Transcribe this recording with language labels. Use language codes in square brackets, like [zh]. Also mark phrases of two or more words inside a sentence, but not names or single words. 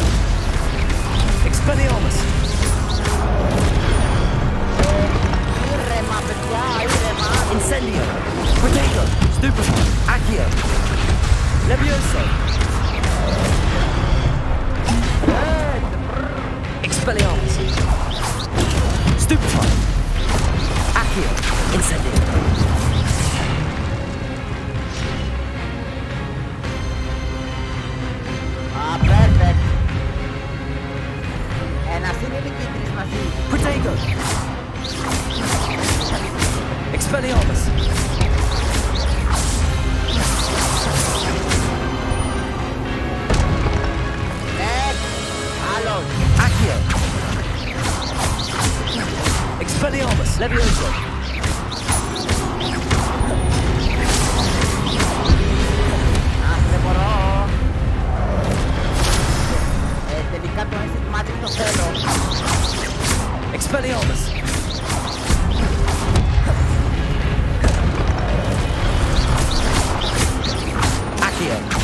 [en] Expelliarmus! Incendio! Protego! Stupefy! Accio! Levioso! Expelliarmus! Stupefy! Accio! Incendio! Ah, perfect! [el] Ένας είναι νικήτρης μαζί. [en] Protego! Expelliarmus! [el] Άλλος! [en] Accio! Expelliarmus! Levioso! [el] Αχ, δεν μπορώ! Τελικά το [en] instant magic [el] το θέλω. [en] Expelliarmus! Accio!